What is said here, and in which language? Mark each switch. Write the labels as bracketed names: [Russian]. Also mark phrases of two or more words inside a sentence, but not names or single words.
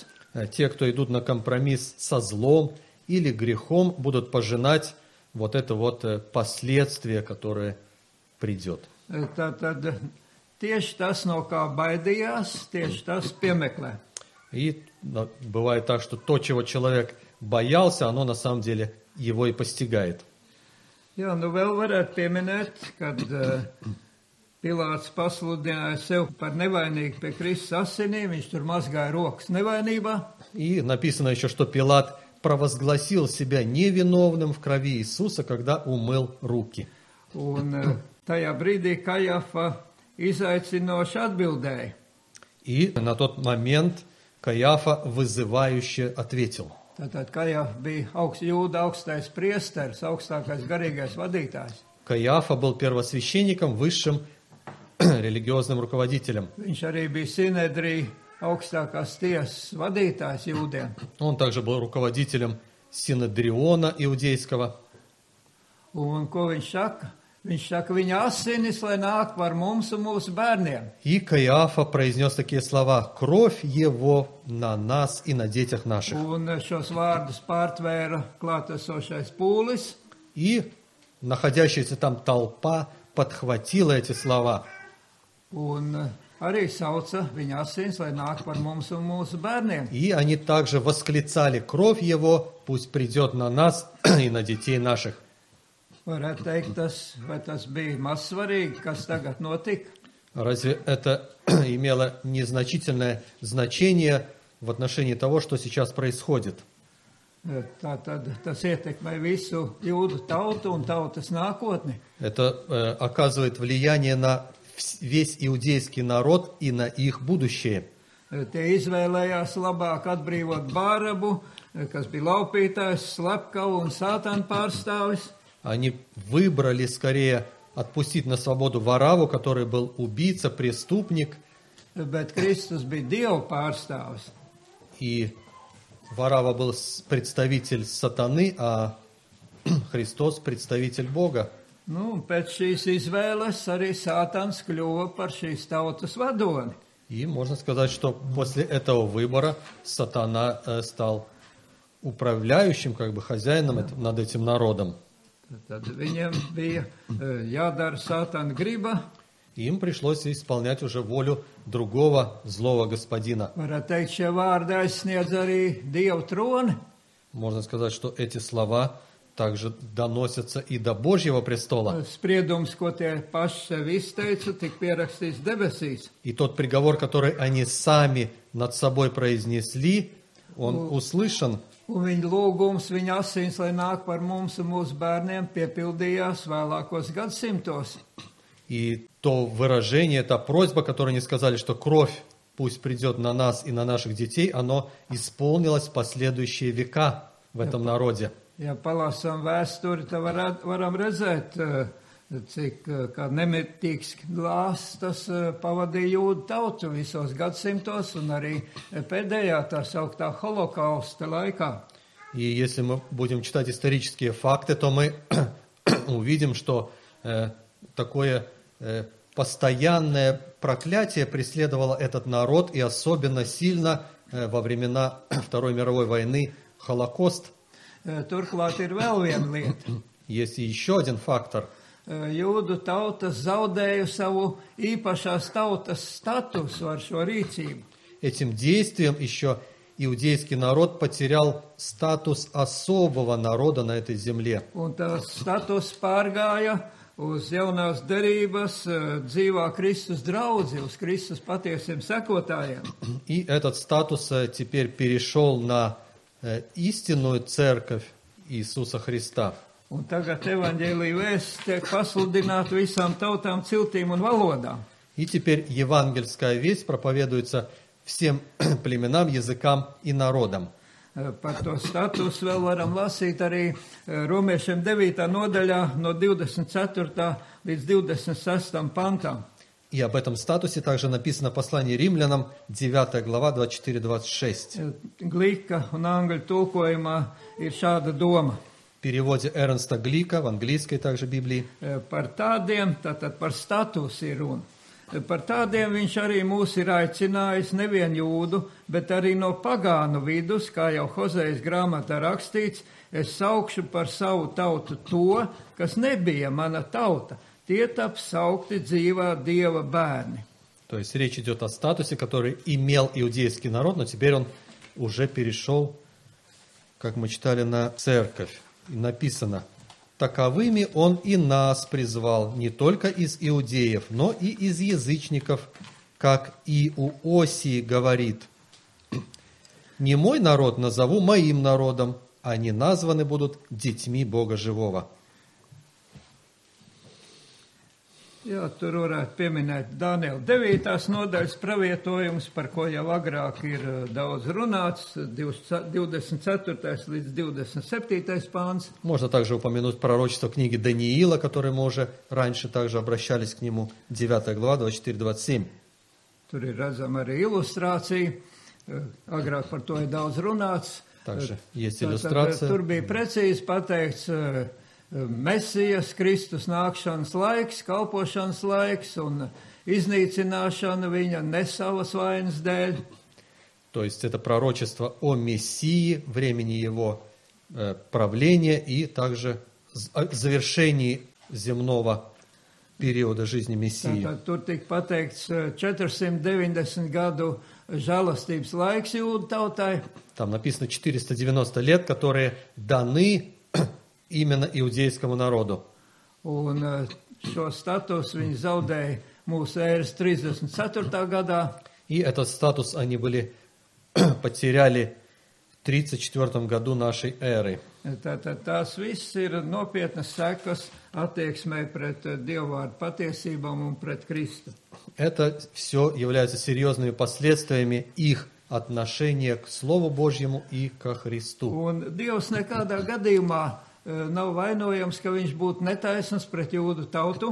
[Russian] Те, кто идут на компромисс со злом или грехом, будут пожинать вот это вот последствие, которое придет. [Latvian] Tātad tieši tas, no kā baidījās, tieši tas piemeklē. [Russian] И бывает так, что то, чего человек боялся, оно на самом деле его и постигает. [Latvian] Jā, nu vēl varētu pieminēt, kad Pilāts pasludināja sev par nevainīgu pie Kristus asinīm, viņš tur mazgāja rokas nevainībā. [Russian] И написано еще, что Пилат провозгласил себя невиновным в крови Иисуса, когда умыл руки. [Latvian] Un tajā brīdī Kajafa izaicinoši atbildēja. [Russian] И на тот момент Каиафа вызывающе ответил. [Latvian] Tātad Kajafa bija Jūda augstais priesteris, augstākais garīgais vadītājs. [Russian] Каиафа был первосвященником, высшим религиозным руководителем. [Latvian] Viņš arī bija Sinedrija augstākās tiesas vadītājs jūdiem. [Russian] Он также был руководителем Синедриона иудейского. [Latvian] Un ko viņš saka? Viņš saka, viņa asinis, lai nāk par mums un mūsu bērniem. [Russian] И Каиафа произнес такие слова: «Кровь его на нас и на детях наших». [Latvian] Un šos vārdus pārtvēra klātesošais pūlis. [Russian] И находящаяся там толпа подхватила эти слова. [Latvian] Un arī sauca viņa asinis, lai nāk par mums un mūsu bērniem. [Russian] И они также восклицали: «Кровь его пусть придет на нас и на детей наших». [Latvian] Varētu teikt, vai tas bija mazsvarīgi, kas tagad notika? [Russian] Разве это имело незначительное значение в отношении того, что сейчас происходит? [Latvian] Tātad tas ietekmē visu jūdu tautu un tautas nākotni. [Russian] Это оказывает влияние на весь иудейский народ и на их будущее. [Latvian] Tie izvēlējās labāk atbrīvot Bārabu, kas bija laupītājs, slepkavu un sātana pārstāvis. [Russian] Они выбрали скорее отпустить на свободу Вараву, который был убийца, преступник. [Latvian] Bet Kristus bija Dieva pārstāvis. [Russian] И Варава был представитель сатаны, а Христос представитель Бога. [Latvian] Nu, pēc šīs izvēles arī Sātans kļuva par šīs tautas vadoni. [Russian] И можно сказать, что после этого выбора сатана стал управляющим, как бы хозяином над этим народом. [Latvian] Tad viņiem bija jādara Sātana griba. [Russian] Им пришлось исполнять уже волю другого злого господина. [Latvian] Varētu teikt, šie vārdi aizsniedz arī Dieva troni. [Russian] Можно сказать, что эти слова также доносятся и до Божьего престола. [Latvian] Spriedums, ko tie paši sev izteica, tika pierakstīts debesīs. [Russian] И тот приговор, который они сами над собой произнесли, он услышан. [Latvian] Un viņa lūgums, viņa asins, lai nāk par mums un mūsu bērniem, piepildījās vēlākos gadsimtos. [Russian] И то выражение, та просьба, которую они сказали, что кровь пусть придет на нас и на наших детей, оно исполнилось в последующие века в этом народе. [Latvian] Ja palasām vēsturi, tad varam redzēt, cik kā nemitīgs glāstas pavadīja jūdu tautu visos gadsimtos un arī pēdējā tā sauktā holokausta laikā. [Russian] И если мы будем читать исторические факты, то мы увидим, что такое постоянное проклятие преследовало этот народ, и особенно сильно во времена Второй мировой войны Холокост. [Latvian] Turklāt ir vēl viena lieta. [Russian] Есть и еще один фактор. [Latvian] Jūdu tauta zaudēja savu īpašās tautas statusu ar šo rīcību. [Russian] Этим действием еще иудейский народ потерял статус особого народа на этой земле. [Latvian] Un tas status pārgāja uz jaunās derības dzīvā Kristus draudzi, uz Kristus patiesiem sekotājiem. [Russian] И этот статус теперь перешел на истинную церковь Иисуса Христа. [Latvian] Un tagad evaņģēlija vēsts tiek pasludināta visām tautām, ciltīm un valodām. [Russian] И теперь евангельская весть проповедуется всем племенам, языкам и народам. [Latvian] Par to statusu vēl varam lasīt arī Romiešiem 9. nodaļā no 24. līdz 26. pantam. [Russian] И об этом статусе также написано в послании римлянам, 9 глава, 24-26. [Latvian] Glika un angļu tulkojumā ir šāda doma. [Russian] В переводе Эрнста Глика, в английской также Библии. [Latvian] Par tādiem, tātad par statusu ir runa. par tādiem viņš arī mūs ir aicinājis nevien jūdu, bet arī no pagānu vidus, kā jau Hozejas grāmatā rakstīts, es saukšu par savu tautu to, kas nebija mana tauta. Tie taps saukti dzīvā Dieva bērni. [Russian] То есть речь идет о статусе, который имел иудейский народ, но теперь он уже перешел, как мы читали, на церковь. И написано: таковыми он и нас призвал, не только из иудеев, но и из язычников, как и у Осии говорит: не мой народ назову моим народом, они названы будут детьми Бога живого. [Latvian] Jā, tur varētu pieminēt Daniela 9. nodaļas pravietojums, par ko jau agrāk ir daudz runāts, 24. līdz 27. pāns. [Russian] Можно также упомянуть пророчество книги Даниила, которое мы уже раньше также обращались к нему, 9 глава, 24-27. [Latvian] Tur ir redzama arī ilustrācija, agrāk par to ir daudz runāts. [Russian] Также есть иллюстрация. [Latvian] Tur bija precīzi pateikts Mesijas, Kristus nākšanas laiks, kalpošanas laiks un iznīcināšana viņa ne savas vainas dēļ. [Russian] То есть это пророчество о Мессии, времени его правления и также завершении земного периода жизни Мессии. [Latvian] Tātad tur tika pateikts 490 gadu žēlastības laiks jūdu tautai. [Russian] Там написано 490 лет, которые даны именно иудейскому народу. [Latvian] Un šo statusu viņi zaudēja mūsu ēras 34. gadā. [Russian] И этот статус они были потеряли в 34 году нашей эры. [Latvian] Tātad tās viss ir nopietnas sekas attieksmē pret Dievvvārdu patiesībām un pret Kristu. [Russian] Это все является серьезными последствиями их отношения к Слову Божьему и ко Христу. [Latvian] Un Dievs nekādā gadījumā nav vainojams, ka viņš būtu netaisns pret jūdu tautu.